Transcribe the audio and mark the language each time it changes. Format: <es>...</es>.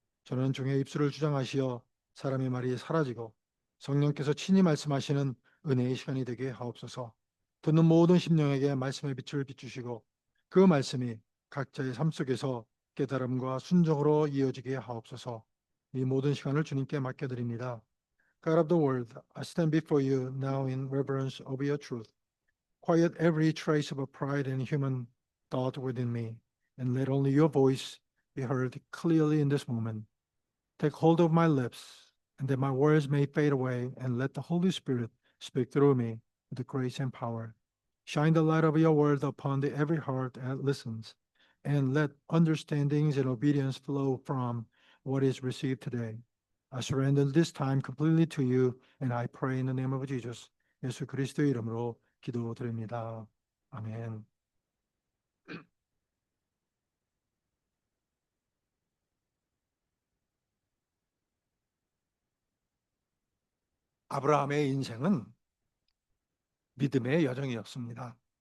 <ko>저는 중에 입술을 주장하시어 사람의 말이 사라지고 성령께서 친히 말씀하시는 은혜의 시간이 되게 하옵소서. 듣는 모든 심령에게 말씀의 빛을 비추시고 그 말씀이 각자의 삶 속에서 깨달음과 순종으로 이어지게 하옵소서. 이 모든 시간을 주님께 맡겨드립니다.</ko> <en>God of the world, I stand before you now in reverence of your truth. Quiet every trace of pride and human thought within me, and let only your voice be heard clearly in this moment. Take hold of my lips, and that my words may fade away, and let the Holy Spirit speak through me with grace and power. Shine the light of your word upon every heart that listens, and let understandings and obedience flow from what is received today. I surrender this time completely to you, and I pray in the name of Jesus.</en> <ko>예수 그리스도의 이름으로 기도드립니다. 아멘. 아브라함의 인생은 믿음의 여정이었습니다.</ko>